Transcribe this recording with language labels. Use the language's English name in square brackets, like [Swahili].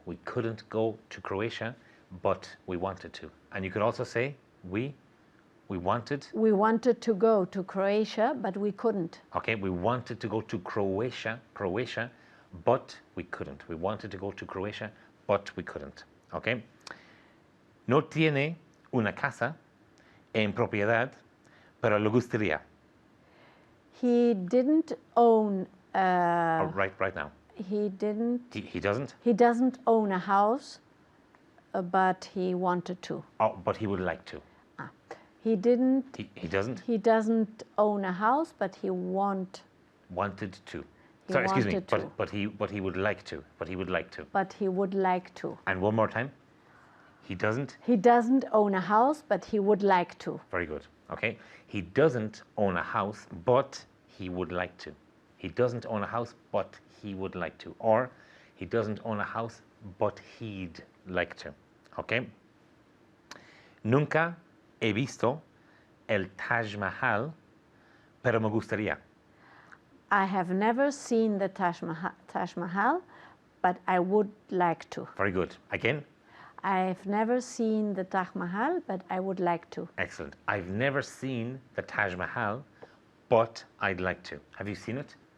[English] We couldn't go to Croatia, but we wanted to. And you could also say we wanted. We wanted to go to Croatia, but we couldn't. Okay, we wanted to go to Croatia, but we couldn't. We wanted to go to Croatia, but we couldn't. Okay. [Spanish] No tiene una casa en propiedad, pero le gustaría. [English] He didn't own. Right now. He didn't. He doesn't. He doesn't own a house, but he wanted to. Oh, but he would like to. He didn't. He doesn't. He doesn't own a house, but he wanted to. He Sorry, excuse me. wanted to. But he would like to. But he would like to. But he would like to. And one more time. He doesn't. He doesn't own a house, but he would like to. Very good. Okay. He doesn't own a house, but he would like to. He doesn't own a house, but he would like to. Or he doesn't own a house, but he'd like to. Okay. [Spanish] Nunca he visto el Taj Mahal, pero me gustaría. [English] I have never seen the Taj Mahal, but I would like to. Very good. Again. I've never seen the Taj Mahal, but I would like to. Excellent. I've never seen the Taj Mahal, but I'd like to. Have you seen it?